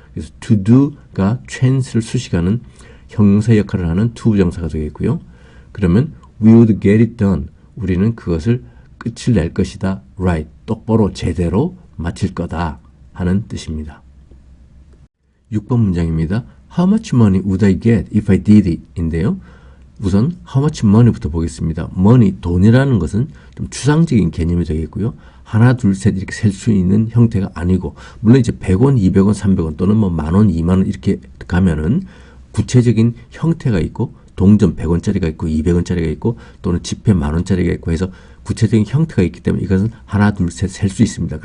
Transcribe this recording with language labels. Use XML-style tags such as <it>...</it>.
<ko>그래서 to do가 chance를 수식하는 형용사 역할을 하는 to 부정사가 되겠고요. 그러면</ko> <en>we would get it done,</en> <ko>우리는 그것을 끝을 낼 것이다. right, 똑바로 제대로 마칠 거다 하는 뜻입니다. 6번 문장입니다.</ko> <en>How much money would I get if I did it?</en> <ko>인데요. 우선 how much money부터 보겠습니다. money, 돈이라는 것은 좀 추상적인 개념이 되겠고요. 하나, 둘, 셋 이렇게 셀 수 있는 형태가 아니고, 물론 이제 100원, 200원, 300원 또는 뭐 만원, 2만원 이렇게 가면은 구체적인 형태가 있고, 동전 100원짜리가 있고 200원짜리가 있고 또는 지폐 만원짜리가 있고 해서 구체적인 형태가 있기 때문에 이것은 하나, 둘, 셋 셀 수 있습니다.</ko>